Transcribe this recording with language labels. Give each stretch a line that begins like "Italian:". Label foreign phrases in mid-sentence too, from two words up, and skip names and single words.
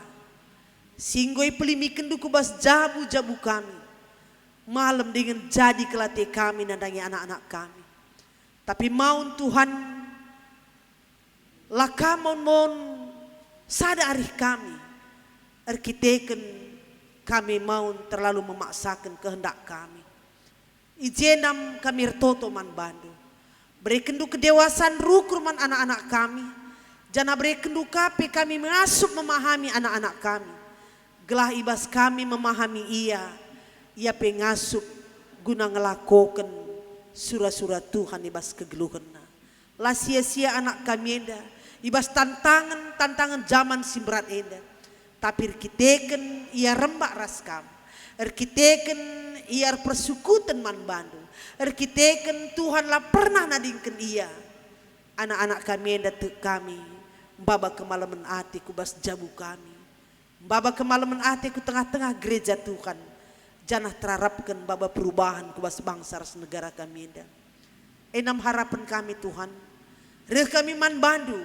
Batak Karo: Singgoi pelimikan duku bas jabu-jabu kami. Malam dengan jadi kelate kami nandangi anak-anak kami. Tapi maun Tuhan lakamon sada arih kami. Arkiteken kami maun
Indonesian: terlalu memaksakan kehendak kami.
Batak Karo: Ijenam kami rtoto man bandu. Berekendu kedewasaan rukur man anak-anak kami. Jana berekendu kape kami mengasup memahami anak-anak kami. Gelah ibas kami memahami ia. Ia pengasup guna ngelakokan surah-surah Tuhan ibas kegeluhena. Lah sia-sia anak kami enda. Ibas tantangan zaman simberat enda. Tapi erkiteken ia rembak raskam. Erkiteken ia persekutan man bandu. Erkiteken Tuhan lah pernah nadingkan ia. Anak-anak kami yang datuk kami. Mbaba kemalaman ati ku bas jabu kami. Mbaba kemalaman ati ku tengah-tengah gereja Tuhan. Janah terharapkan baba perubahan ku bas bangsa ras negara kami enda. Enam harapan kami Tuhan. Reh kami man bandu.